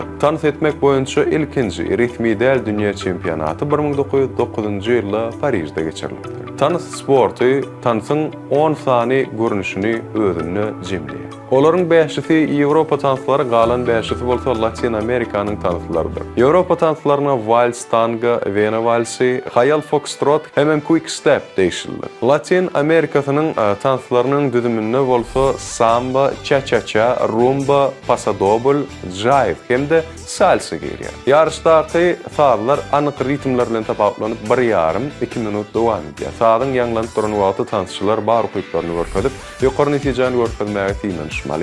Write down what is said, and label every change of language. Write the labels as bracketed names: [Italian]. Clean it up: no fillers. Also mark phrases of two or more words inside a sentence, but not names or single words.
[Turkmen] Tans etmek boýunça ilkinji resmi däl dünýä çempionaty 1909-njy ýylda Parijde geçirildi. Tans sporty tansyň 10 sany görünüşini özüne jemleýär. Olaryň beşisi Ýewropa tançlary, galan beşisi bolsa Latin Amerikanyň tançlarydyr. Ýewropa tançlaryna vals, tango, Vena valsi, hayal foxtrot hem quick step deýişilir. Latin Amerikasynyň tançlarynyň düzüminde bolsa samba, cha-cha-cha, rumba, paso-doble, jive hem-de salsa gelýär. Ýarışdaky saatlar anyk ritmler bilen tapaplanyp 1,5-2 minut dowam edýär. Saatyň ýanglanyp duran wagty tanççylar bar hukuklaryny görkezip, ýokary netijeni görkezmäge tiýinişmeli.